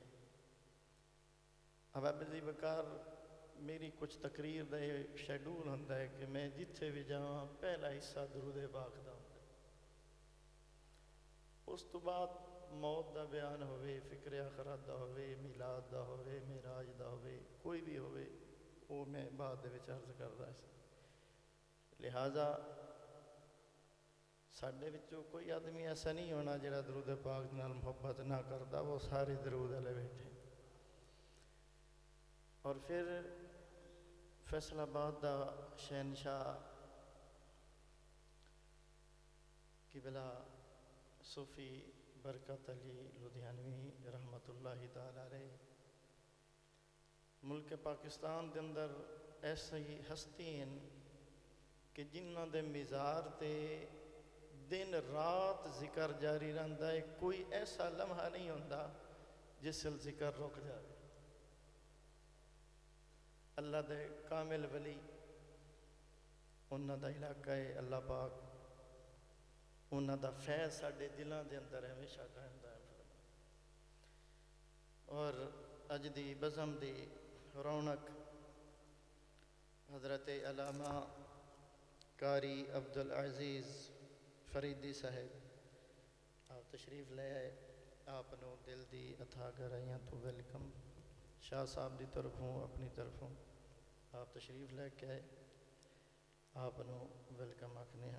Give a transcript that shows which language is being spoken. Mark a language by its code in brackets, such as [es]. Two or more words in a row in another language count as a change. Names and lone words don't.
[pa] حباب عزیز بکار میری کچھ تقریر دا شیڈول ہوتا ہے کہ میں جتھے بھی جاواں پہلا حصہ درود پاک دا ہوتا ہے، اس تو بعد موت دا بیان ہوئے، فکر آخرت دا ہوئے، میلاد دا ہوئے، معراج دا ہوئے، کوئی بھی ہوئے، وہ میں بعد دے وچ عرض کردا ہے۔ لہٰذا ساڈے وچوں کوئی آدمی ایسا نہیں ہونا جڑا درود پاک نال محبت نہ کردا، وہ سارے درود والے بیٹھے۔ اور پھر فیصل آباد دا شہنشاہ قبلہ صوفی برکت علی لدھیانوی رحمت اللہ تعالی علیہ، ملک پاکستان دے اندر ایسی ہستی ہیں کہ جنہاں دے مزار تے دن رات ذکر جاری رہندا ہے، کوئی ایسا لمحہ نہیں ہوندا [ur] جس سے ذکر رک جائے۔ [pa] اللہ دے کامل ولی، انہاں دا علاقہ ہے اللہ پاک، انہاں دا فیض ساڈے دلاں دے اندر ہمیشہ قائم دائم فرمائے۔ اور اج دی بزم دی رونق حضرت علامہ قاری عبد العزیز فریدی صاحب، آپ تشریف لے آئے، آپ نو دل دی اتھا گرائیاں تو ویلکم، شاہ صاحب دی طرفوں اپنی طرفوں آپ تشریف لے کے آئے، آپ نو ویلکم آکھنے ہیں۔